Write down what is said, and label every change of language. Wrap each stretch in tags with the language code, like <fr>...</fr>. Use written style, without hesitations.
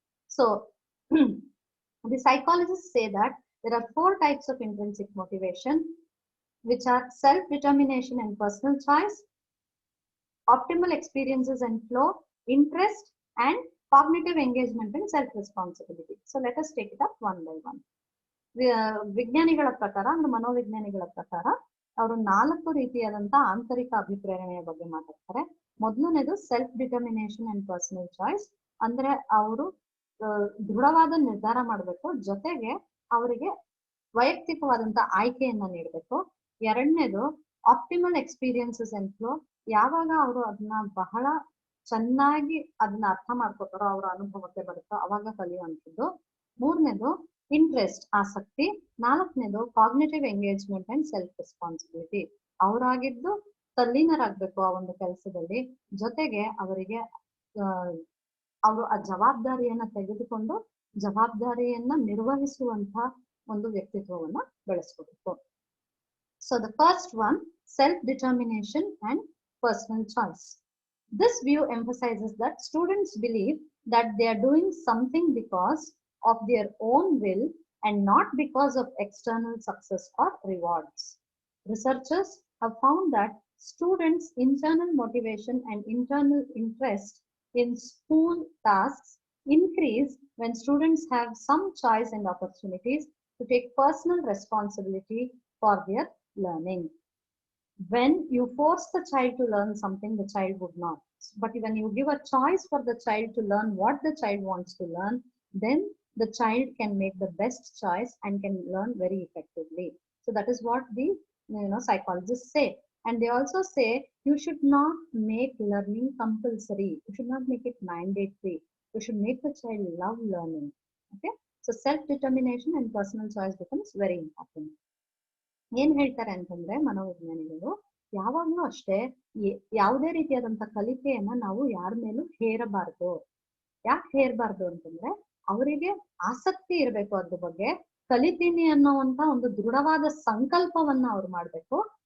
<en>So the psychologists say that there are 4 types of intrinsic motivation, which are self-determination and personal choice, optimal experiences and flow, interest, and cognitive engagement and self-responsibility. So let us take it up one by one.</en> <kn>ವಿಜ್ಞಾನಿಗಳ ಪ್ರಕಾರ ಅಂದ್ರೆ ಮನೋವಿಜ್ಞಾನಿಗಳ ಪ್ರಕಾರ ಅವರು 4 ರೀತಿಯಾದಂತಹ ಆಂತರಿಕ ಅಭಿಪ್ರೇರಣೆಯ ಬಗ್ಗೆ ಮಾತಾಡ್ತಾರೆ. ಮೊದಲನೇದು self determination and personal choice. ಅಂದ್ರೆ ಅವರು ದೃಢವಾದ ನಿರ್ಧಾರ ಮಾಡಬೇಕು, ಜೊತೆಗೆ ಅವರಿಗೆ ವೈಯಕ್ತಿಕವಾದಂತ ಆಯ್ಕೆಯನ್ನ ನೀಡಬೇಕು. ಎರಡನೇದು ಆಪ್ಟಿಮಲ್ ಎಕ್ಸ್ಪೀರಿಯನ್ಸಸ್ ಅಂಡ್ ಫ್ಲೋ. ಯಾವಾಗ ಅವರು ಅದನ್ನ ಬಹಳ ಚೆನ್ನಾಗಿ ಅದನ್ನ ಅರ್ಥ ಮಾಡ್ಕೋತಾರೋ, ಅವರ ಅನುಭವಕ್ಕೆ ಬರುತ್ತೋ ಅವಾಗ ಕಲಿಯುವಂಥದ್ದು. ಮೂರನೇದು ಇಂಟ್ರೆಸ್ಟ್, ಆಸಕ್ತಿ. ನಾಲ್ಕನೇದು cognitive engagement and self responsibility. ಅವರಾಗಿದ್ದು ತಲ್ಲೀನರಾಗ್ಬೇಕು ಆ ಒಂದು ಕೆಲಸದಲ್ಲಿ. ಜೊತೆಗೆ ಅವರಿಗೆ ಅವರು ಆ ಜವಾಬ್ದಾರಿಯನ್ನ ತೆಗೆದುಕೊಂಡು ಜವಾಬ್ದಾರಿಯನ್ನ ನಿರ್ವಹಿಸುವಂತ ಒಂದು ವ್ಯಕ್ತಿತ್ವವನ್ನ ಬೆಳೆಸ್ಕೋಬೇಕು.</kn> <en>So the first one, self-determination and personal choice. This view emphasizes that students believe that they are doing something because of their own will and not because of external success or rewards. Researchers have found that students' internal motivation and internal interest in school tasks increase when students have some choice and opportunities to take personal responsibility for their learning. When you force the child to learn something, the child would not. But when you give a choice for the child to learn what the child wants to learn, then the child can make the best choice and can learn very effectively. So that is what the psychologists say. And they also say you should not make learning compulsory. You should not make it mandatory. You should make the child love learning. Okay? So self-determination and personal choice becomes very important.</en> <kn>ಏನ್ ಹೇಳ್ತಾರೆ ಅಂತಂದ್ರೆ ಮನೋವಿಜ್ಞಾನಿಗಳು ಯಾವಾಗ್ಲೂ ಅಷ್ಟೇ ಯಾವುದೇ ರೀತಿಯಾದಂತ ಕಲಿಕೆಯನ್ನ ನಾವು ಯಾರ ಮೇಲೂ ಹೇರಬಾರ್ದು. ಯಾಕೆ ಹೇರಬಾರ್ದು ಅಂತಂದ್ರೆ ಅವರಿಗೆ ಆಸಕ್ತಿ ಇರಬೇಕು, ಅದ್ರ ಬಗ್ಗೆ ಕಲಿತೀನಿ ಅನ್ನೋವಂತ ಒಂದು ದೃಢವಾದ ಸಂಕಲ್ಪವನ್ನ ಅವ್ರು ಮಾಡ್ಬೇಕು.</kn>